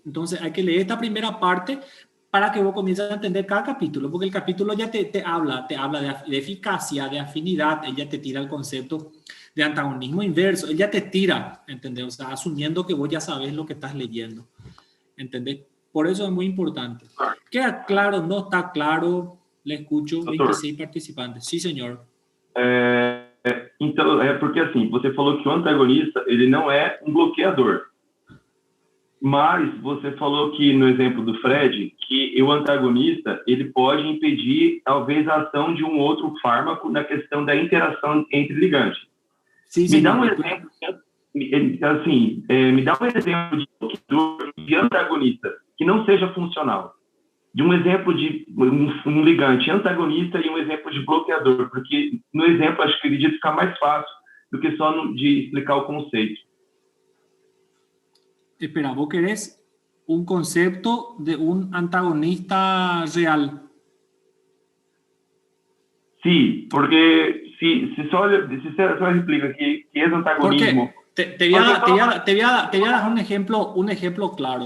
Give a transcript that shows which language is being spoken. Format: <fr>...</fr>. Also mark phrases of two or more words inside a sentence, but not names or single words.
<es>Entonces hay que leer esta primera parte para que vos comiences a entender cada capítulo, porque el capítulo ya te habla de eficacia, de afinidad, él ya te tira el concepto de antagonismo inverso, él ya te tira, ¿entendés? O sea, asumiendo que vos ya sabes lo que estás leyendo, ¿entendés? Por eso es muy importante. ¿Queda claro? ¿No está claro? Le escucho,</es> <pt>Doutor.</pt> <es>26 participantes. Sí, señor.</es> <pt>Então, porque assim, você falou que o antagonista, ele não é um bloqueador. Mas você falou que, no exemplo do Fred, que o antagonista, ele pode impedir, talvez, a ação de um outro fármaco na questão da interação entre ligantes.</pt> <es>Sí,</es> <pt>Me</pt> <es>señor.</es> <pt>dá um exemplo, assim, me dá um exemplo de bloqueador, de antagonista, que não seja funcional. De um exemplo de um ligante antagonista e um exemplo de bloqueador, porque no exemplo acho que acredito ficar mais fácil do que só de explicar o conceito.</pt> <es>Espera, vos querés un concepto de un antagonista real. Sí, porque si só explica que es antagonismo. Porque te voy a dar un ejemplo claro.</es>